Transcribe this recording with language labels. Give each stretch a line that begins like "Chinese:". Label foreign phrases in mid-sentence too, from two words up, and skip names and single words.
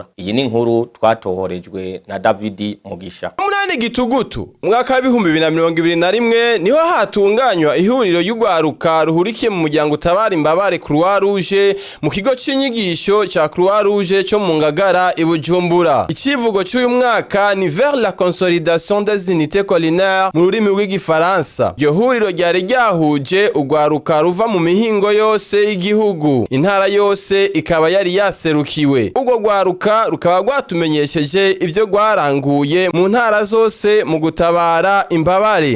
Rundi: Iyi ni inkuru twatohorejwe na David Mugisha. Munani gitugutu mwaka wa 2021 niho hatunganywa ihuriro y'ugwaruka ruhurikiye mu muryango utabara imbabare rwahuje mu kigo c'inyigisho ca rwahuje cyo mu Ngagara i Bujumbura. Icivugo cy'uyu mwaka ni
French: vers la consolidation des unités collinaires
Rundi: mu rurimi rw'igifaransa. Iryo huriro ryari ryahuje ugwaruka ruva mu mihingo yose y'igihugu, intara yose ikaba yari yaserukiwe. Ubwo gwaruka rukaba rwatumenyesheje ivyo gwaranguye mu ntara zose mu gutabara imbabare.